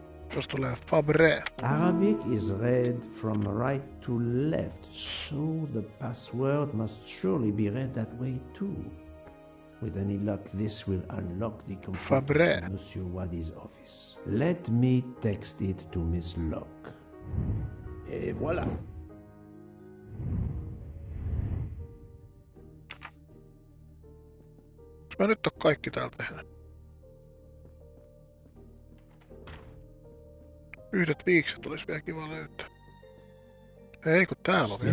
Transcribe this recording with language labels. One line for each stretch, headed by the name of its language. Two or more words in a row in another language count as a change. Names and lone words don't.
Finnish: Jos tulee Fabre.
English: Arabic is read from right to left, so the password must surely be read that way too. With any luck, this will unlock the computer Fabre. to Monsieur Wadi's office. Let me text it to Miss Locke.
French: Et voilà.
Finnish: Mä nyt on kaikki täällä tehnyt. Yhdet viikset olisi vielä kiva löytää. Ei kun täällä on vielä.